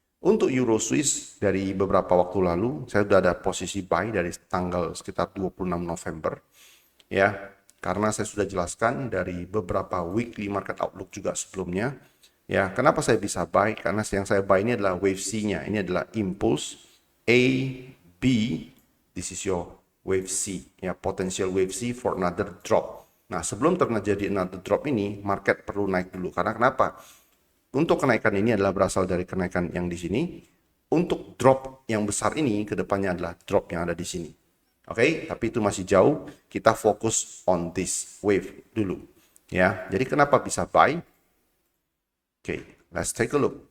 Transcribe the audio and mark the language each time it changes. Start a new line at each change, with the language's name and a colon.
Indonesian: Untuk Euro Swiss dari beberapa waktu lalu saya sudah ada posisi buy dari tanggal sekitar 26 November. ya. Karena saya sudah jelaskan dari beberapa weekly market outlook juga sebelumnya. Ya, kenapa saya bisa buy? Karena yang saya buy ini adalah wave C-nya. Ini adalah impulse A, B.
English: This is your wave C, ya, potential wave C for another drop.
Indonesian: Nah, sebelum terjadi another drop ini, market perlu naik dulu. Karena kenapa? Untuk kenaikan ini adalah berasal dari kenaikan yang di sini. Untuk drop yang besar ini, kedepannya adalah drop yang ada di sini. Oke, tapi itu masih jauh. Kita fokus
English: on this wave
Indonesian: dulu. Ya, jadi kenapa bisa buy? Oke,
English: let's take a look.